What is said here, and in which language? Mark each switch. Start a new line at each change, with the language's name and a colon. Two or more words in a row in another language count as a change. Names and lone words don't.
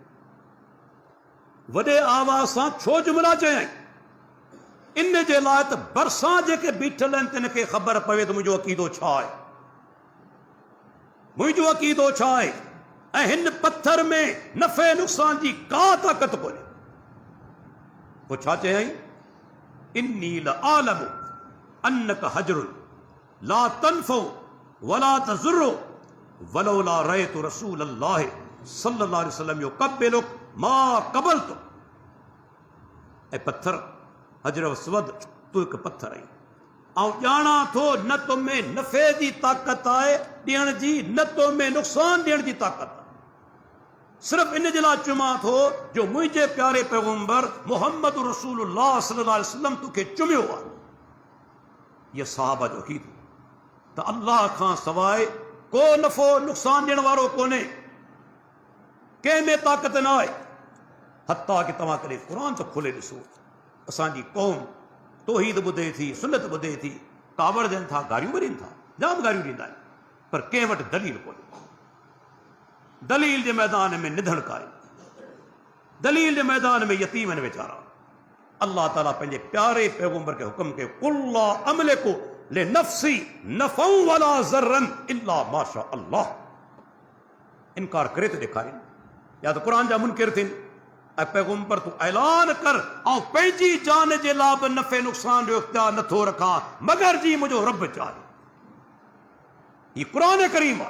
Sindhi: वॾे आवाज़ सां छो जुमिला चयई? इन जे लाइ त भरिसां जेके बीठल आहिनि तिन खे ख़बर पवे त मुंहिंजो अक़ीदो छा आहे, मुंहिंजो अक़ीदो छा आहे, ऐं हिन पत्थर में नफ़े नुक़सान जी का ताक़त कोन्हे। पोइ छा चयई?
Arabic: إني لأعلم أنك حجر لا تنفع ولا تضر ولولا رأيت رسول الله صلى الله عليه وسلم يقبلك ما قبلت.
Sindhi: ऐं पत्थर हजर अस्वद, तू हिकु पत्थर आई। ऐं ॼाणा थो न तो में नफ़े जी ताक़त आहे ॾियण जी, न तो में नुक़सान ॾियण जी ताक़त आहे। सिर्फ़ इन जे लाइ चुमां थो जो मुंहिंजे प्यारे पैगम्बर मुहम्मद रसूलुल्लाह
Arabic: صلى الله عليه وسلم
Sindhi: तोखे चुमियो आहे। इहा सहाबा जो अक़ीदो त अल्लाह खां सवाइ को नफ़ो नुक़सान ॾियण वारो कोन्हे, कंहिं में ताक़त न आहे। हत्ता कि तव्हां कॾहिं क़ुर त खोले ॾिसो, असांजी क़ौम तौहीद ॿुधे थी, सुन्नत ॿुधे थी, कावड़ ॾियनि था, गारियूं ॾियनि था, जाम गारियूं ॾींदा आहिनि, पर कंहिं वटि दलील कोन्हे। दलील जे मैदान में निधणक आहे, दलील जे मैदान में यतीम आहिनि वीचारा। अल्लाह ताला पंहिंजे प्यारे पैगम्बर खे हुकुम कयो,
Arabic: قل لا أملك لنفسي نفعا ولا ضرا إلا ما شاء الله.
Sindhi: इनकार करे थो ॾेखारीनि, या त क़ुर जा मुनकिर थियनि। ऐं पैगम्बर तूं ऐलान कर, ऐं पंहिंजी जान जे लाइ बि नफ़े नुक़सान जो इख्तियार नथो रखां मगर जी मुंहिंजो रब चाहे। हीउ क़ुर करीम आहे।